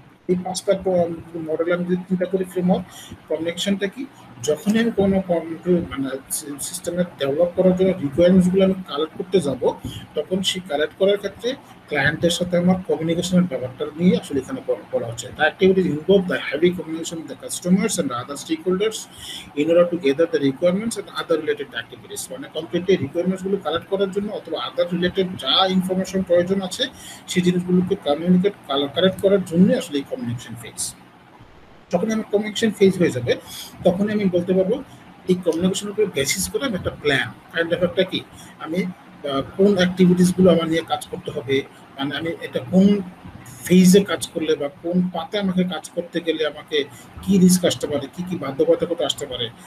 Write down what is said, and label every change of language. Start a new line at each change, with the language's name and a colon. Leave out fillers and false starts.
Bangla: এই ৫টা মডেল আমি যদি চিন্তা করি ফ্রেমওয়ার্ক, কমিউনিকেশনটা কি? যখনই আমি কোনো মানে সিস্টেমে ডেভেলপ করার জন্য রিকোয়ারমেন্টসগুলো আমি কালেক্ট করতে যাব, তখন সেই কালেক্ট করার ক্ষেত্রে ক্লায়েন্টের সাথে আমার কমিউনিকেশনের ব্যাপারটা নিয়ে আসলে এখানে বলা হচ্ছে।
English: The activities involve the heavy communication with the customers and other stakeholders in order to gather the requirements and other related activities.
Bangla: মানে কমপ্লিটলি রিকোয়ারমেন্টসগুলো কালেক্ট করার জন্য অথবা আদার রিলেটেড যা ইনফরমেশন প্রয়োজন আছে সেই জিনিসগুলোকে কালেক্ট করার জন্য আসলে এই কমিউনিকেশন ফেজ। যখন আমার কমিউনিকেশন ফেজ হয়ে যাবে, তখনই আমি বলতে পারবো এই কমিউনিকেশনের উপর বেসিস করে আমি একটা প্ল্যান, কাইন্ড অফ একটা কি, আমি কোন অ্যাক্টিভিটিসগুলো আমার নিয়ে কাজ করতে হবে, মানে আমি এটা কোন ফেজে কাজ করলে বা কোন পাতে আমাকে কাজ করতে গেলে আমাকে কি রিস্ক আসতে পারে, কি কি বাধ্যবাধকতা আসতে পারে।